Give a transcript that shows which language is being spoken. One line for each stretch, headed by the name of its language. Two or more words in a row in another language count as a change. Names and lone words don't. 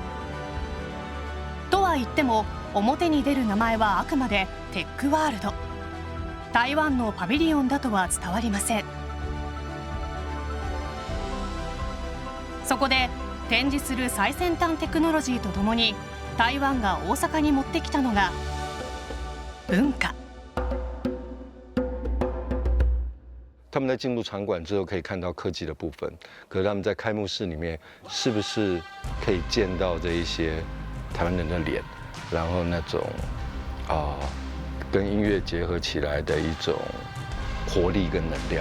Japanese: とは言っても表に出る名前はあくまでテックワールド、台湾のパビリオンだとは伝わりません。そこで展示する最先端テクノロジーとともに台湾が大阪に持ってきたのが文化。
Chinese: 他们在进入场馆之后可以看到科技的部分，可是他们在开幕式里面是不是可以见到这一些台湾人的脸，然后那种跟音乐结合起来的一种活力跟能量。